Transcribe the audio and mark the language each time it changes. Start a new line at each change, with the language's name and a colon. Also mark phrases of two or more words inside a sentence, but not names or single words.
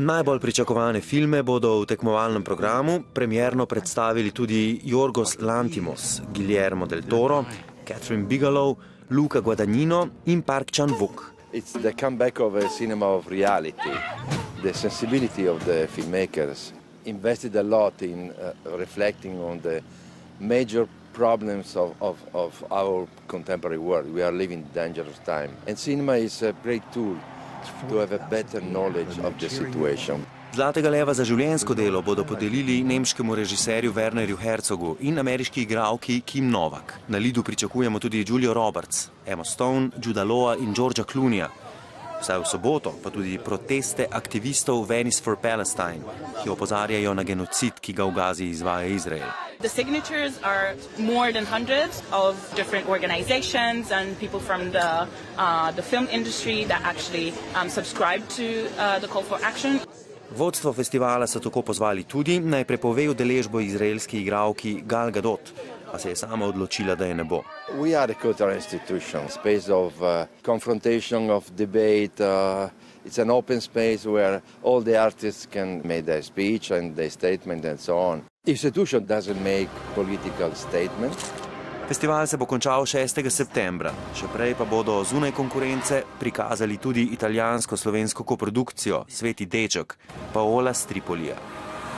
Slovenian: Najbolj pričakovane filme bodo v tekmovalnem programu premierno predstavili tudi Jorgos Lanthimos, Guillermo del Toro, Catherine Bigelow, Luca Guadagnino in Park Chan-wook.
English: It's the comeback of a cinema of reality. The sensibility of the filmmakers invested a lot in reflecting on the major problems of our contemporary world. We are living in dangerous time. And cinema is a great tool to have a better knowledge of the situation.
Slovenian: Zlatega leva za življenjsko delo bodo podelili nemškemu režiserju Wernerju Herzogu in ameriški igralki Kim Novak. Na Lidu pričakujemo tudi Julio Roberts, Emma Stone, Juda Lawa in Georgea Clooneyja. Vsaj v soboto pa tudi proteste aktivistov Venice for Palestine, ki opozarjajo na genocid, ki ga v Gazi izvaja Izrael.
English: The signatures are more than hundreds of different organizations and people from the film industry that actually subscribe to the call for action.
Slovenian: Vodstvo festivala so tako pozvali tudi, naj prepove udeležbo izraelski igralki Gal Gadot, a se je sama odločila, da je ne bo.
English: We are a cultural institution, space of confrontation, of debate. It's an open space where all the artists can make their speech and their statement and so on. Institution doesn't make political statements.
Slovenian: Festival se bo končal 6. septembra, še prej pa bodo zunaj konkurence prikazali tudi italijansko-slovensko koprodukcijo Sveti deček, Paola Stripolija.